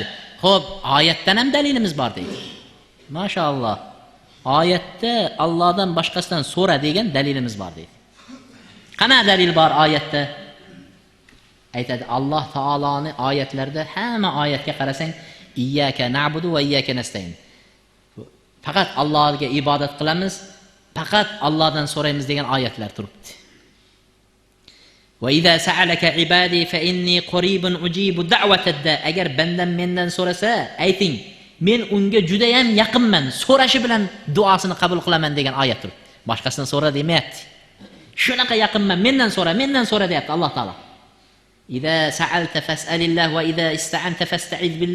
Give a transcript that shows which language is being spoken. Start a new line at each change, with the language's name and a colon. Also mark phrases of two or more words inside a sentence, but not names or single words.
Uzbek: Xo'p, oyatdan ham dalilimiz bor deydi. Mashaalloh. Oyatda Allohdan boshqasidan so'ra degan dalilimiz bor deydi. Qana dalil bor oyatda? Aytadi Alloh taoloni oyatlarda hamma oyatga qarasang,
Arabic: إياك نعبد وإياك نستعين.
Uzbek: Faqat Allohga ibodat qilamiz, faqat Allohdan so'raymiz degan oyatlar turibdi.
Arabic: وإذا سألك عبادي فإني قريب أجيب دعوة الداع.
Uzbek: Agar bandam mendan so'rasa, ayting, men unga juda ham yaqinman, so'rashi bilan duosini qabul qilaman degan oyat turibdi. Boshqasidan so'ra demayapti. Shunaqa yaqinman, mendan so'ra deyapti Alloh taolo.
Arabic: إذا سألت فاسأل الله وإذا استعنت فاستعن بالله.